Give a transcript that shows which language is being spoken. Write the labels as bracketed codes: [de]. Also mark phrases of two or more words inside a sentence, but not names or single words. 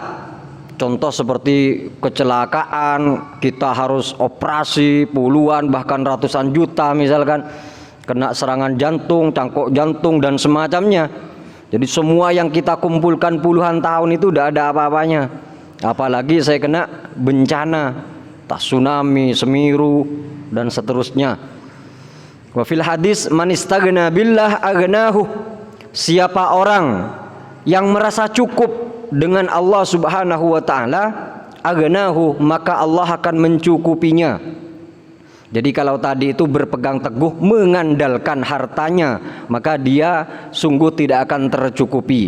[id] Contoh seperti kecelakaan, kita harus operasi puluhan bahkan ratusan juta misalkan, kena serangan jantung, cangkok jantung dan semacamnya. Jadi semua yang kita kumpulkan puluhan tahun itu tidak ada apa-apanya. Apalagi saya kena bencana, tsunami, Semeru dan seterusnya. [ar] وفي الحديث، من استغنى بالله أغناه, [id] siapa orang yang merasa cukup dengan Allah [ar] سبحانه وتعالى, [id] aghnahu, maka Allah akan mencukupinya. Jadi kalau tadi itu berpegang teguh mengandalkan hartanya, maka dia sungguh tidak akan tercukupi.